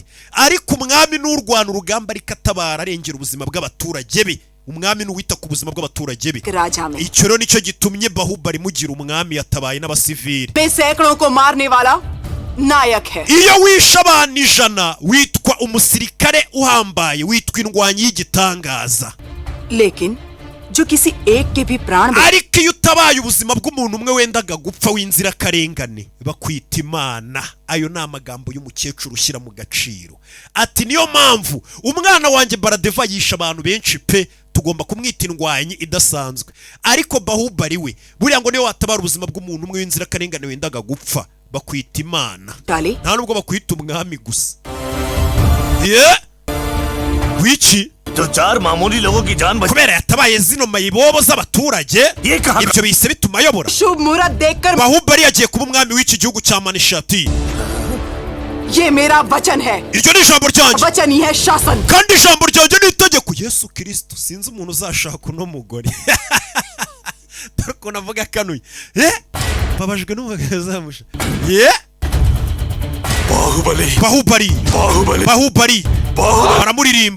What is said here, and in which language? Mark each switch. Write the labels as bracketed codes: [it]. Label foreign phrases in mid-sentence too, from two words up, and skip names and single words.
[rw] Ariko umwami n'urwana urugamba ariko atabara arengera ubuzima bw'abaturage be. Umwami n'uwita ku buzima bw'abaturage be. Icyo rero nicyo gitumye Baahubali mugira umwami yatabaye n'abasivili. [hi] नायक है। [rw] iyo wishe abantu 100 witwa umusirikare uhambaye, witwa indwanyi y'igitangaza. [hi] लेकिन जो किसी एक के भी प्राण [rw] ariko iyo utabaye ubuzima bw'umuntu umwe wendaga gupfa w'inzira karengane bakwita imana. Ayo ni amagambo y'umukecuru ushyira mu gaciro. Ati niyo mpamvu umwana wanjye Baradeva yisha abantu benshi pe, tugomba kumwita indwanyi idasanzwe. Ariko Bahubali we buriya ngo niyo watabara ubuzima bw'umuntu umwe w'inzira karengane wendaga gupfa bakwita imana, nta nubwo bakwita umwami gusa. Wiki [hi] जो 4 मामूली लोगों की जान बचा [rw] kubera yatabaye zino mayibobo z'abaturage, ibyo bise bituma ayobora. [hi] शुभ मुहूर्त देखकर [rw] Bahubali yagiye kuba umwami w'iki gihugu cya Manishati. [hi] ये मेरा वचन है। [rw] iryo ni ijambo ryanjye, [hi] वचन ही है शासन। [rw] kandi ijambo ryanjye ni itegeko. Yesu Kristo, sinzi umuntu uzashaka uno mugore. Dore ukuntu avuga akanuye. Babajwe n'umugabo uzamusha. Bahubali baramuririmba.